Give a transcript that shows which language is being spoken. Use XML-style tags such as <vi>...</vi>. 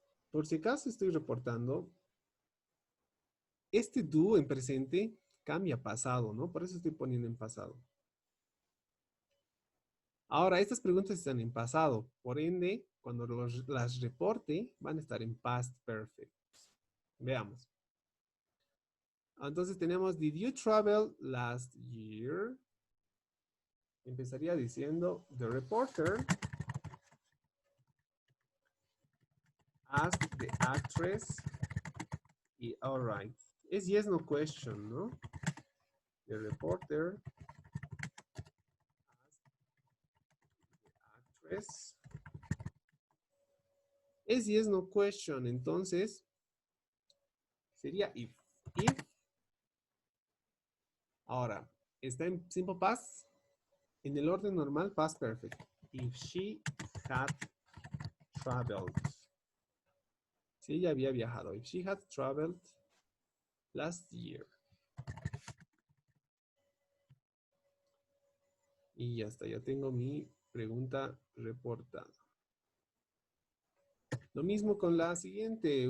<es>Por si acaso estoy reportando, este do en presente cambia a pasado, ¿no? Por eso estoy poniendo en pasado. Ahora, estas preguntas están en pasado, por ende, cuando las reporte, van a estar en past perfect. Veamos. Entonces tenemos,</es> <en>did you travel last year?</en> <es>Empezaría diciendo,</es> <en>the reporter asked the actress, y all right.</en> <es>Es yes, no question, ¿no?</es> <en>The reporter asked the actress.</en> <es>Es yes, no question, entonces sería if. If. Ahora, está en simple past, en el orden normal, past perfect.</es> <en>if she had traveled.</en> <es>Si ella había viajado.</es> <en>If she had traveled last year.</en> <es>Y ya está, ya tengo mi pregunta reportada. Lo mismo con la siguiente.</es>